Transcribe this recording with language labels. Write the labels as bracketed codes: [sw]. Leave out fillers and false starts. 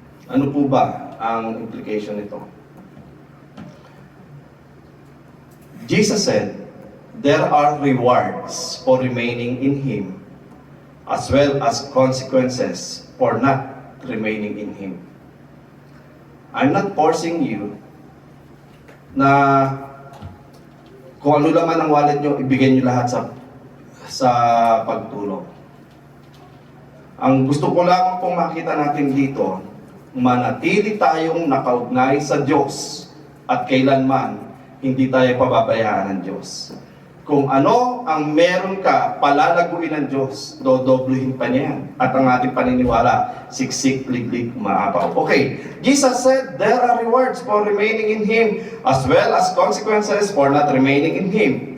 [tl] Ano po ba ang implication nito? [en] Jesus said, there are rewards for remaining in Him, as well as consequences for not remaining in Him. I'm not forcing you [tl] na kung ano laman ang wallet nyo, ibigay nyo lahat sa pagtulong. Ang gusto ko lang pong makita natin dito, manatili tayong nakaugnay sa Diyos at kailanman hindi tayo pababayaan ng Diyos. Kung ano ang meron ka, palalaguin ng Diyos, dodobluhin pa niya yan. At ang ating paniniwala, siksik, liglig, maapaw. [en] Okay, Jesus said, there are rewards for remaining in Him, as well as consequences for not remaining in Him.